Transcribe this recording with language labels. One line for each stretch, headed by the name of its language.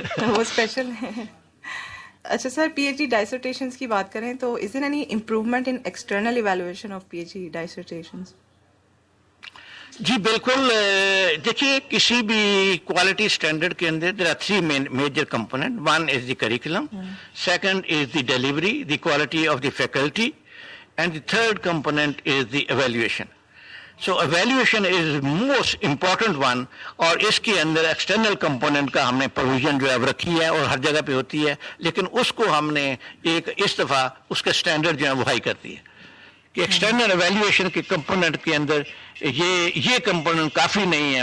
Urdu: وہ اسپیشل ہے. اچھا سر, PhD ڈائسرٹیشنس کی بات کریں تو
English: Is there any improvement in external evaluation of PhD dissertations?
Urdu: جی بالکل. دیکھیے کسی بھی کوالٹی اسٹینڈرڈ کے اندر
English: There are 3 major component. 1 is the curriculum, 2nd is the delivery, the quality of the faculty, and the 3rd component is the evaluation. So evaluation is most important one,
Urdu: اور اس کے اندر external component کا ہم نے provision جو ہے اب رکھی ہے اور ہر جگہ پہ ہوتی ہے, لیکن اس کو ہم نے ایک اس دفعہ اس کا اسٹینڈرڈ جو ہے وہ ہائی کر دی ہے کہ ایکسٹرنل ایویلیویشن کے کمپوننٹ کے اندر یہ کمپوننٹ کافی نہیں ہے.